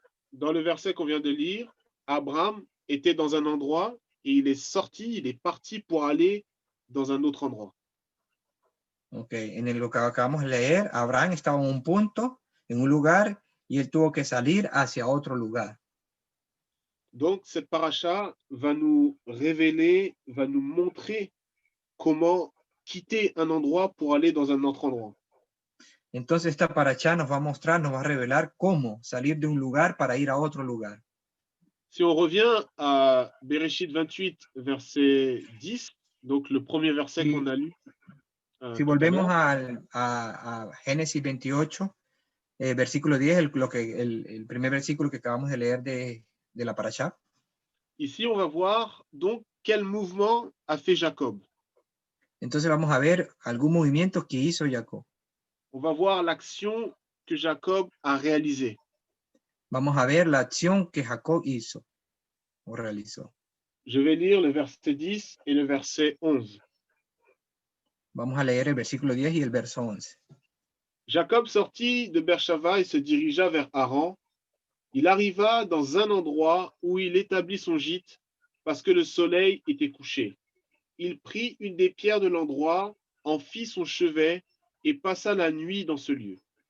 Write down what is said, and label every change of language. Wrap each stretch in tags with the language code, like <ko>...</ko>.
<fr>Dans le verset qu'on vient de lire, Abraham était dans un endroit et il est sorti, il est parti pour aller dans un autre endroit.</fr> <es>Ok, lo que acabamos de leer, Abraham estaba en un punto, en un lugar, y él tuvo que salir hacia otro lugar.</es> <fr>Donc, cette paracha va nous révéler, va nous montrer comment quitter un endroit pour aller dans un autre endroit.</fr> <es>Entonces esta paracha nos va a mostrar, nos va a revelar cómo salir de un lugar para ir a otro lugar.</es> <fr>Si on revient à Bereshit 28, verset 10, donc le premier verset qu'on a lu.</fr> <es>Si volvemos a Génesis 28, versículo 10, el primer versículo que acabamos de leer de la paracha.</es> <fr>Ici, on va voir donc quel mouvement a fait Jacob.</fr> <es>Entonces vamos a ver algún movimiento que hizo Jacob.</es> <fr>On va voir l'action que Jacob a réalisée.</fr> <es>Vamos a ver la acción que Jacob hizo o realizó.</es> <fr>Je vais lire le verset 10 et le verset 11.</fr> <es>Vamos a leer el versículo 10 y el verso 11.</es> <fr>Jacob sortit de Beershava et se dirigea vers Haran. Il arriva dans un endroit où il établit son gîte parce que le soleil était couché. Il prit une des pierres de l'endroit, en fit son chevet et passa la nuit dans ce lieu.</fr>